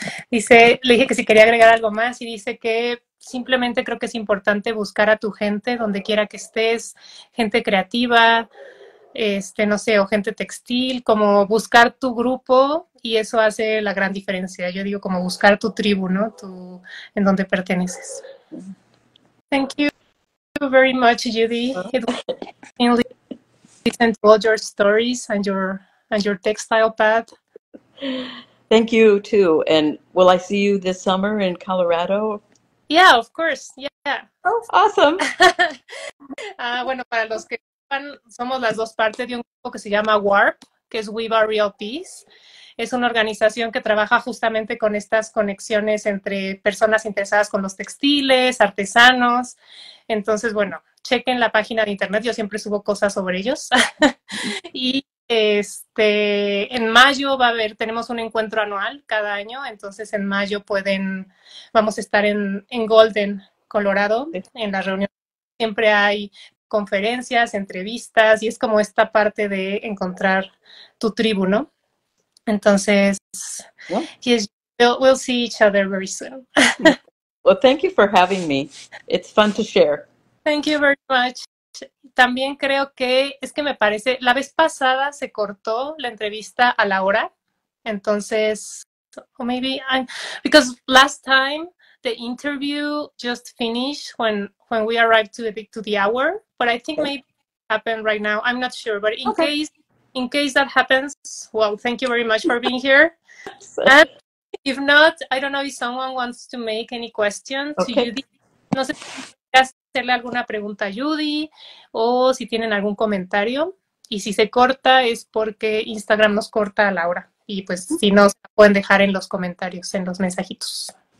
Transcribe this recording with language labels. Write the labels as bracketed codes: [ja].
[es] Dice, le dije que si quería agregar algo más y dice que simplemente creo que es importante buscar a tu gente donde quiera que estés, gente creativa, no sé, o gente textil, como buscar tu grupo y eso hace la gran diferencia. Yo digo como buscar tu tribu, ¿no? En donde perteneces. [en] Thank you very much, Judy. It was interesting to listen to all your stories and your textile path. Thank you, too. And will I see you this summer in Colorado? Yeah, of course. Yeah. Oh, awesome. [es] Bueno, para los que somos las dos partes de un grupo que se llama WARP, que es Weave a Real Peace. Es una organización que trabaja justamente con estas conexiones entre personas interesadas con los textiles, artesanos. Entonces, bueno, chequen la página de internet. Yo siempre subo cosas sobre ellos. Y en mayo tenemos un encuentro anual cada año, entonces en mayo vamos a estar en Golden, Colorado, en la reunión. Siempre hay conferencias, entrevistas, y es como esta parte de encontrar tu tribu, ¿no? [en] Entonces, yes, we'll see each other very soon. Well, thank you for having me. It's fun to share. Thank you very much. [es] También creo que me parece, la vez pasada se cortó la entrevista a la hora, entonces, [en] or maybe because last time the interview just finished when we arrived to the hour, but I think maybe it happened right now. I'm not sure, but in case that happens, well, thank you very much for being here. And if not, I don't know if someone wants to make any question to Judy. [es] No sé si quieres hacerle alguna pregunta a Judy o si tienen algún comentario. Y si se corta es porque Instagram nos corta a la hora. Y pues si no, se pueden dejar en los comentarios, en los mensajitos.